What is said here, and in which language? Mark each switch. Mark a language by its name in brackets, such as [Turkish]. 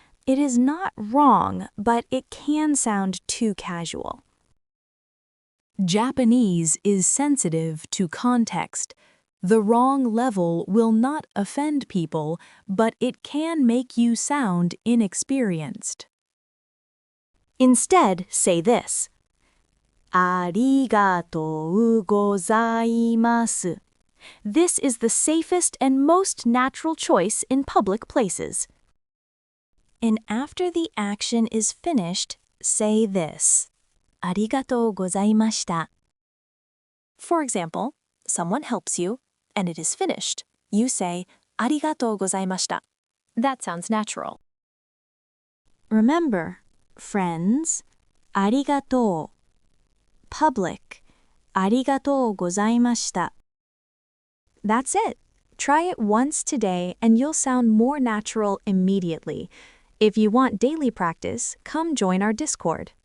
[English] It is not wrong, but it can sound too casual. Japanese is sensitive to context. The wrong level will not offend people, but it can make you sound inexperienced. Instead, say this. [Japanese] ありがとうございます. [English] This is the safest and most natural choice in public places. And after the action is finished, say this. [Japanese] ありがとうございました. [English] For example, someone helps you, and it is finished. You say, [Japanese] ありがとうございました. [English] That sounds natural. Remember, friends, [Japanese] ありがとう. [English] Public, [Japanese] ありがとうございました. [English] That's it. Try it once today and you'll sound more natural immediately. If you want daily practice, come join our Discord.